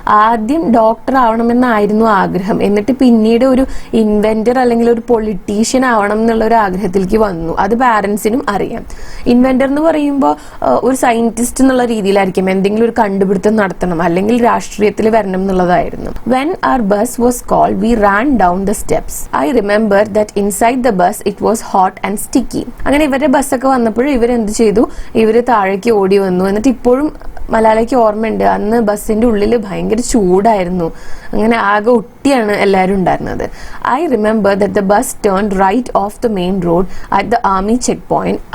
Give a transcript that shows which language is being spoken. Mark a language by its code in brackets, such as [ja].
[ml] ആദ്യം ഡോക്ടർ ആവണമെന്നായിരുന്നു ആഗ്രഹം, എന്നിട്ട് പിന്നീട് ഒരു ഇൻവെന്റർ അല്ലെങ്കിൽ ഒരു പൊളിറ്റീഷ്യൻ ആവണം എന്നുള്ള ഒരു ആഗ്രഹത്തിലേക്ക് വന്നു. അത് പാരന്റ്സിനും അറിയാം. ഇൻവെന്റർ എന്ന് പറയുമ്പോൾ ഒരു സയന്റിസ്റ്റ് എന്നുള്ള രീതിയിലായിരിക്കും, എന്തെങ്കിലും ഒരു കണ്ടുപിടുത്തം നടത്തണം അല്ലെങ്കിൽ രാഷ്ട്രീയത്തിൽ വരണം എന്നുള്ളതായിരുന്നു. [en] When our bus was called, we ran down the steps. I remember that inside the bus it was hot and sticky. [ml] അങ്ങനെ ഇവരുടെ ബസ്സൊക്കെ വന്നപ്പോൾ ഇവരെന്ത് ചെയ്തു, ഇവര് താഴേക്ക് ഓടി വന്നു. എന്നിട്ട് ഇപ്പോഴും മലാലയ്ക്ക് ഓർമ്മയുണ്ട്, അന്ന് ബസ്സിന്റെ ഉള്ളിൽ ഭയങ്കര ചൂടായിരുന്നു, അങ്ങനെ ആകെ ഒട്ടിയാണ് എല്ലാവരും ഉണ്ടായിരുന്നത്. [en] I remember that the bus turn right off the main road at the army check point.